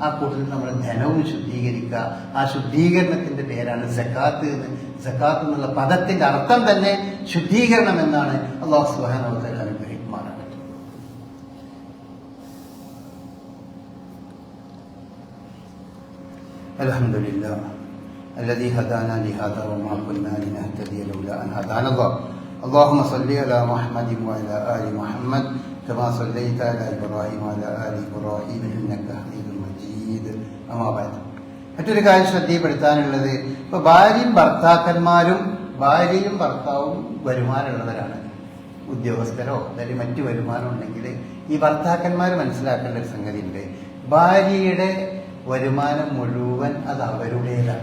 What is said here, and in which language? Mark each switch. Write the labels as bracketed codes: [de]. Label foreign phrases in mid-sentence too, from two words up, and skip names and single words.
[ml] ആ കൂട്ടത്തിൽ നമ്മുടെ ധനവും ശുദ്ധീകരിക്കുക. ആ ശുദ്ധീകരണത്തിന്റെ പേരാണ് സക്കാത്ത് എന്ന്. സക്കാത്ത് എന്നുള്ള പദത്തിന്റെ അർത്ഥം തന്നെ ശുദ്ധീകരണം എന്നാണ്. [ar] الله سبحانه وتعالى [ml] അനുഗ്രഹിക്കുമാറാകട്ടെ. [ar] അൽഹംദുലില്ലാഹ് الذي هدانا لهذا وما كنا لنهتدي لولا أن هدانا الله. اللهم صل على محمد وعلى آل محمد كما صليت على إبراهيم وعلى آل إبراهيم إنك حميد مجيد. أما بعد, [ml] മറ്റൊരു കാര്യം ശ്രദ്ധയിൽപ്പെടുത്താനുള്ളത്, ഇപ്പൊ ഭാര്യയും ഭർത്താവും വരുമാനമുള്ളവരാണ്. ഉദ്യോഗസ്ഥരോ അല്ലെങ്കിൽ മറ്റു വരുമാനം ഉണ്ടെങ്കിൽ ഈ ഭർത്താക്കന്മാർ മനസ്സിലാക്കേണ്ട ഒരു സംഗതി ഉണ്ട്. ഭാര്യയുടെ വരുമാനം മുഴുവൻ അത് അവരുടേതാണ്.